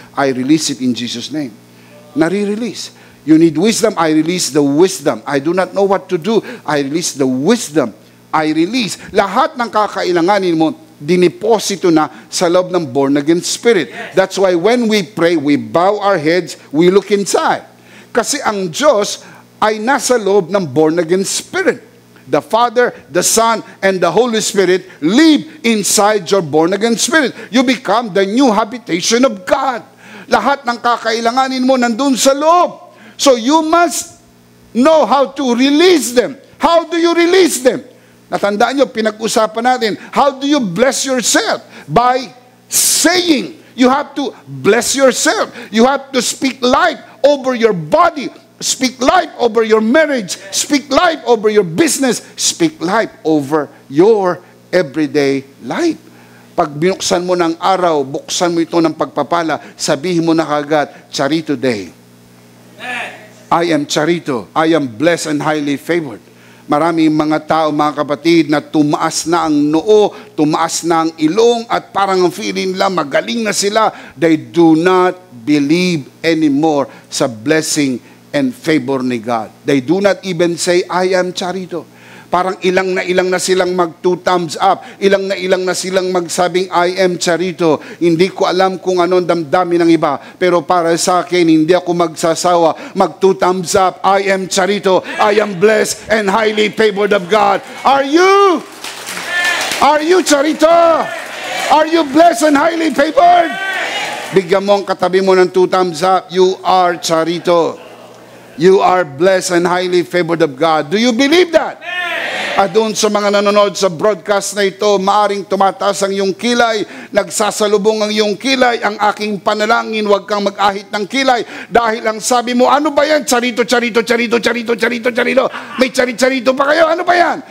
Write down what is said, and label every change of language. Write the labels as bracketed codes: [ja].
[en] I release it in Jesus' name. [tl] Nare-release. [en] You need wisdom, I release the wisdom. I do not know what to do, I release the wisdom. I release. [tl] Lahat ng kakailanganin mo, diniposito na sa loob ng born-again spirit. [en] That's why when we pray, we bow our heads, we look inside. [tl] Kasi ang Diyos ay nasa loob ng born-again spirit. [en] The Father, the Son, and the Holy Spirit live inside your born-again spirit. You become the new habitation of God. [tl] Lahat ng kakailanganin mo nandun sa loob. [en] So you must know how to release them. How do you release them? [tl] Natandaan nyo, pinag-usapan natin, [en] how do you bless yourself? By saying. You have to bless yourself. You have to speak life over your body. Speak life over your marriage. Speak life over your business. Speak life over your everyday life. [tl] Pag binuksan mo ng araw, buksan mo ito ng pagpapala, sabihin mo na kagad, Charito Day. [en] I am Charito. I am blessed and highly favored. [tl] Maraming mga tao, mga kapatid, na tumaas na ang noo, tumaas na ang ilong, at parang ang feeling nila, magaling na sila. [en] They do not believe anymore [tl] sa blessing and favor ni God. [en] They do not even say, I am Charito. [tl] Parang ilang na silang mag 2 thumbs up. Ilang na silang magsabing, [en] I am Charito. [tl] Hindi ko alam kung anong damdamin ng iba. Pero para sa akin, hindi ako magsasawa. [en] Mag 2 thumbs up. I am Charito. I am blessed and highly favored of God. Are you? Are you Charito? Are you blessed and highly favored? [tl] Bigyan mo ang katabi mo ng 2 thumbs up. [en] You are Charito. You are blessed and highly favored of God. Do you believe that? [tl] At doon sa mga nanonood sa broadcast na ito, maaring tumataas ang iyong kilay, nagsasalubong ang iyong kilay, ang aking panalangin, huwag kang mag-ahit ng kilay. Dahil ang sabi mo, ano ba yan? Charito, charito, charito, charito, charito, charito. May charito pa kayo? Ano ba yan?